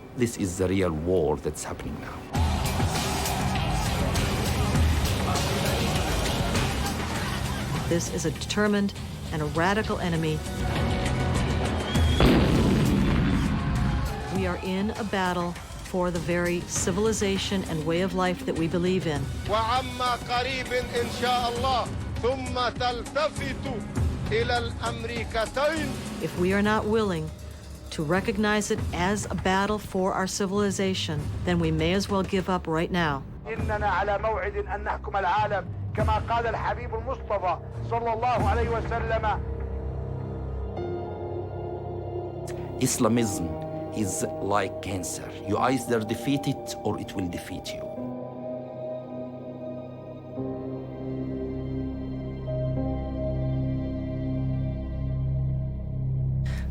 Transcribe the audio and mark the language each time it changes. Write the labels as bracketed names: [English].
[English] This is the real war that's happening now. This is a determined and a radical enemy. We are in a battle for the very civilization and way of life that we believe in. [Arabic] وعما قريب إن شاء الله ثم تلتفت إلى الأمريكتين. [English] If we are not willing to recognize it as a battle for our civilization, then we may as well give up right now. [Arabic] إننا على موعد أن نحكم العالم كما قال الحبيب المصطفى صلى الله عليه وسلم. [English] Islamism is like cancer. You either defeat it or it will defeat you.